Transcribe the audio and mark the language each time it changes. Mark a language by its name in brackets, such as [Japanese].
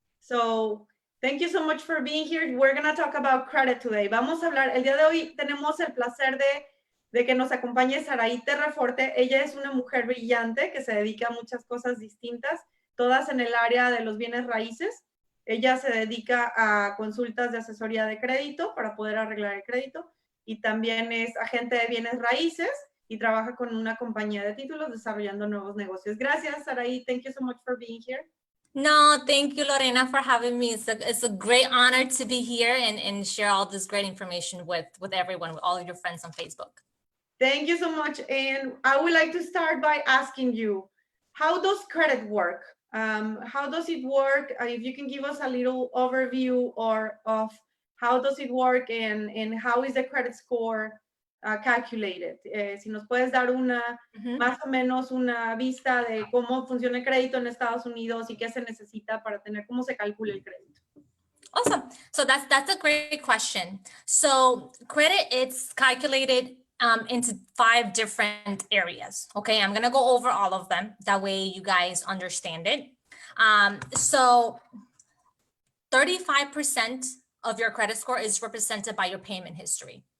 [English] So thank you so much for being here. We're going to talk about credit today. [Spanish] Vamos a hablar, el día de hoy tenemos el placer de que nos acompañe Saraite Reforte. Ella es una mujer brillante que se dedica a muchas cosas distintas, todas en el área de los bienes raíces. Ella se dedica a consultas de asesoría de crédito para poder arreglar el crédito, y también es agente de bienes raíces y trabaja con una compañía de títulos desarrollando nuevos negocios. Gracias, Saraí. [English] Thank you so much for being here. No, thank you, Lorena, for having me. It's a great honor to be here and share all this great information with everyone, with all of your friends on Facebook. Thank you so much. And I would like to start by asking you, how does credit work? How does it work? If you can give us a little overview of how does it work and how is the credit score calculated. [Spanish] Si nos puedes dar más o menos una vista de cómo funciona el crédito en Estados Unidos y qué se necesita para tener, cómo se calcula el crédito. [English] Awesome. So that's a great question. So credit, it's calculated into 5 different areas. Okay, I'm going to go over all of them. That way you guys understand it. So 35% of your credit score is represented by your payment history.